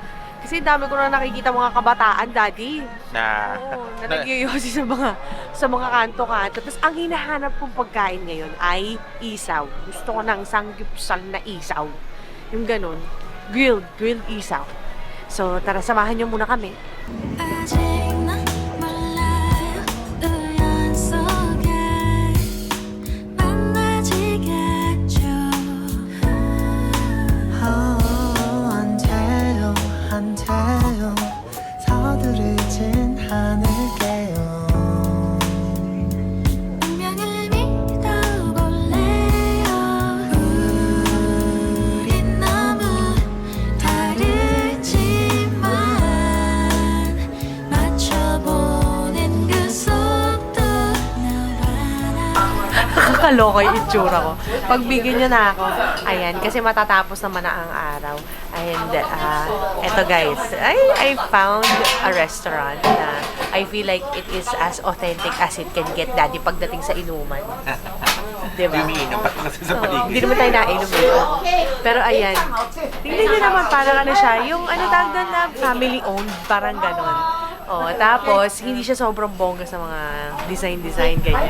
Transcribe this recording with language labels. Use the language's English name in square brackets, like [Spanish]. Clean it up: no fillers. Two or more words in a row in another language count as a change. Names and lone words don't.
[Filipino] Kasi dami ko na nakikita mga kabataan, Daddy. Na, Oo, na nagyoyosi sa mga kanto-kanto. Tapos ang hinahanap kong pagkain ngayon ay isaw. Gusto ko ng sanggipsal na isaw. Yung ganun. Grilled isaw. So, tara, samahan niyo muna kami. [Korean] 아직 난 몰라요 우연 속에 만나지겠죠 한태요 서두르진 않을게요 운명을 믿어볼래요 우린 너무 다르지만 맞춰보는 그 속도 나와 나 [Filipino] Kakaloka yung itsura ko. Pagbigyan niyo na ako. Ayan, kasi matatapos naman na ang araw. And, eto guys, [English] I found a restaurant na I feel like it is as authentic as it can get, [Filipino] Daddy, pagdating sa inuman. Diba? umiinom pa kasi sa paligid. Hindi naman tayo nainom dito. Pero ayan, tingnan niyo naman parang ano siya, yung ano tawag doon na [English] family owned, [Filipino] parang ganon. Oh, tapos hindi siya sobrang bongga sa mga design ganyan.